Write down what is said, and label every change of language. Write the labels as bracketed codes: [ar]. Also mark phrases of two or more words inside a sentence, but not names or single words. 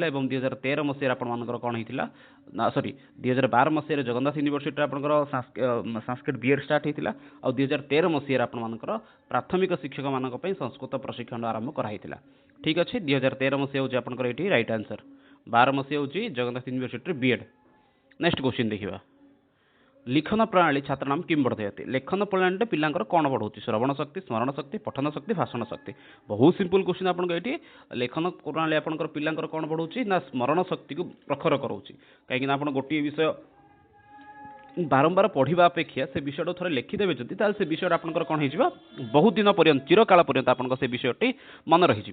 [or] ଏବଂ 2013 ମସିହାରେ ଆପଣମାନଙ୍କର କ'ଣ ହେଇଥିଲା ନା, 2012 ମସିହାରେ ଜଗନ୍ନାଥ ୟୁନିଭର୍ସିଟିରେ ଆପଣଙ୍କର ସାଂସ୍କ୍ରିଟ୍ ବିଏଡ୍ ଷ୍ଟାର୍ଟ ହେଇଥିଲା। ଆଉ 2013 ମସିହାରେ ଆପଣମାନଙ୍କର ପ୍ରାଥମିକ ଶିକ୍ଷକମାନଙ୍କ ପାଇଁ ସଂସ୍କୃତ ପ୍ରଶିକ୍ଷଣ ଆରମ୍ଭ କରାହେଇଥିଲା। ଠିକ୍ ଅଛି, 2013 ମସିହା ହେଉଛି ଆପଣଙ୍କର ଏଇଠି [en] right answer. [or] 12 ମସିହା ହେଉଛି ଜଗନ୍ନାଥ ୟୁନିଭର୍ସିଟିରେ ବିଏଡ୍। ନେକ୍ସଟ କ୍ୱେଶ୍ଚିନ୍ ଦେଖିବା। [sa] लिखन प्रणाली छात्र नाम किम वर्धयति। [or] ଲେଖନ ପ୍ରଣାଳୀତେ ପିଲାଙ୍କର କୋଣ ବଢ଼ାଉଛି, ଶ୍ରବଣ ଶକ୍ତି, ସ୍ମରଣ ଶକ୍ତି, ପଠନ ଶକ୍ତି, ଭାଷଣ ଶକ୍ତି। ବହୁତ [en] simple question [or] ଆପଣଙ୍କ ଏଠି। ଲେଖନ ପ୍ରଣାଳୀ ଆପଣଙ୍କର ପିଲାଙ୍କର କ'ଣ ବଢ଼ଉଛି ନା, ସ୍ମରଣ ଶକ୍ତିକୁ ପ୍ରଖର କରାଉଛି। କାହିଁକିନା ଆପଣ ଗୋଟିଏ ବିଷୟ ବାରମ୍ବାର ପଢ଼ିବା ଅପେକ୍ଷା ସେ ବିଷୟଟା ଥରେ ଲେଖିଦେବେ ଯଦି, ତାହେଲେ ସେ ବିଷୟଟା ଆପଣଙ୍କର କ'ଣ ହେଇଯିବ, ବହୁତ ଦିନ ପର୍ଯ୍ୟନ୍ତ, ଚିରକାଳ ପର୍ଯ୍ୟନ୍ତ ଆପଣଙ୍କ ସେ ବିଷୟଟି ମନେ ରହିଯିବ।